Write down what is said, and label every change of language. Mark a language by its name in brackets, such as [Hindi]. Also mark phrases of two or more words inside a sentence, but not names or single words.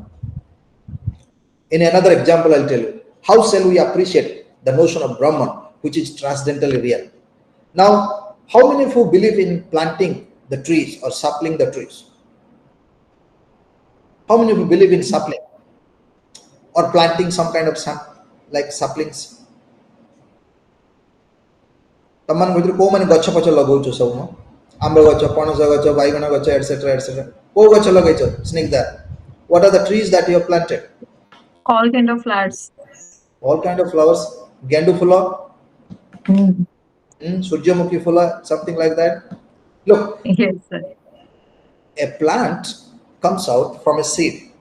[English] In another example, I'll tell you, how shall we appreciate the notion of Brahman, which is transcendentally real? Now, how many of you believe in planting the trees or suppling the trees? How many of you believe in suppling or planting some kind of like supplings? [Odia] ତମାନ ଭିତରୁ କୋଉମାନେ ଗଛ ପଛ ଲଗାଉଛ ସବୁ ମ ଆମ୍ବ ଗଛ ପଣସ ଗଛ ବାଇଗଣ ଗଛ [English] etcetera etcetera [Odia] କୋଉ ଗଛ ଲଗାଇଛ ସ୍ନିଗ୍ଧା [English] what are the trees that you have planted? All kind of flowers. All kind of flowers, [Odia] ଗେଣ୍ଡୁ ଫୁଲ, Mm. ସୂର୍ଯ୍ୟମୁଖୀ ଫୁଲ, [English] something like that. Look, Yes, sir. a plant comes out from a seed.